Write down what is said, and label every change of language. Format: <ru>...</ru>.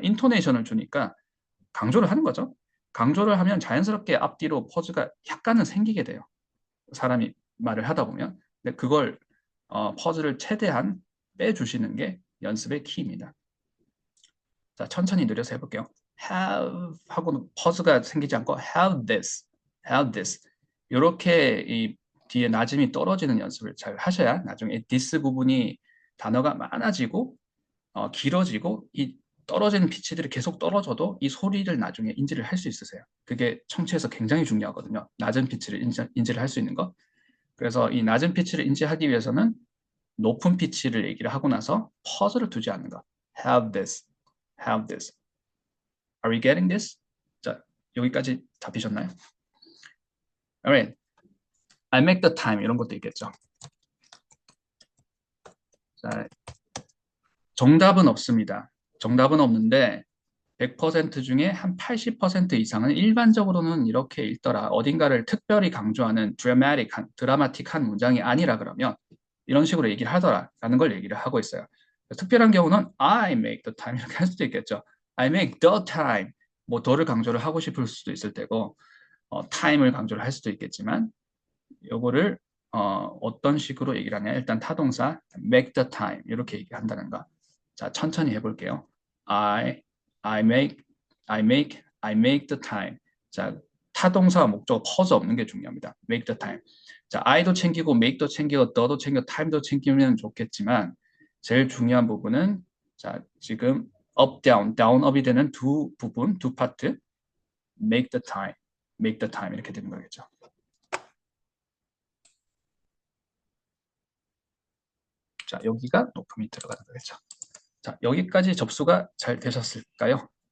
<ko>인토네이션을 주니까 강조를 하는 거죠. 강조를 하면 자연스럽게 앞뒤로 퍼즈가 약간은 생기게 돼요. 사람이 말을 하다 보면. 근데 그걸 퍼즈를 최대한 빼주시는 게 연습의 키입니다. 자, 천천히 느려서 해볼게요.</ko> <en>have</en> <ko>하고는 퍼즈가 생기지 않고</ko> <en>have this, have this.</en> <ko>이렇게 이 뒤에 낮음이 떨어지는 연습을 잘 하셔야 나중에 this 부분이 단어가 많아지고 길어지고 이 떨어지는 피치들이 계속 떨어져도 이 소리를 나중에 인지를 할 수 있으세요. 그게 청취에서 굉장히 중요하거든요. 낮은 피치를 인지를 할 수 있는 것. 그래서 이 낮은 피치를 인지하기 위해서는 높은 피치를 얘기를 하고 나서 퍼즈를 두지 않는 것.</ko> <en>have this, have this. Are we getting this?</en> <ko>자, 여기까지 잡히셨나요?</ko> <en>Alright. I make the time</en> <ko>이런 것도 있겠죠. 자, 정답은 없습니다. 정답은 없는데 100% 중에 한 80% 이상은 일반적으로는 이렇게 읽더라. 어딘가를 특별히 강조하는 드라마틱한 문장이 아니라 그러면 이런 식으로 얘기를 하더라라는 걸 얘기를 하고 있어요. 특별한 경우는</ko> <en>I make the time</en> <ko>이렇게 할 수도 있겠죠. I</ko> <en>make the time</en> <ko>뭐 더를 강조를 하고 싶을 수도 있을 테고 time을 강조를 할 수도 있겠지만 요거를 어떤 식으로 얘기를 하냐 일단 타동사 make the time 이렇게 얘기한다는 거. 자 천천히 해볼게요.</ko> <en>I I make I make the time.</en> <ko>자 타동사와 목적 퍼즈 없는 게 중요합니다.</ko> <en>make the time.</en> <ko>자 I도 챙기고 make도 챙기고 the도 챙기고 time도 챙기면 좋겠지만 제일 중요한 부분은 자 지금</ko> <en>up down down up</en> <ko>이 되는 두 부분 두 파트</ko> <en>make the time, make the time</en> <ko>이렇게 되는 거겠죠. 자, 여기가 높음이 들어가는 거겠죠. 자, 여기까지 접수가 잘 되셨을까요?</ko>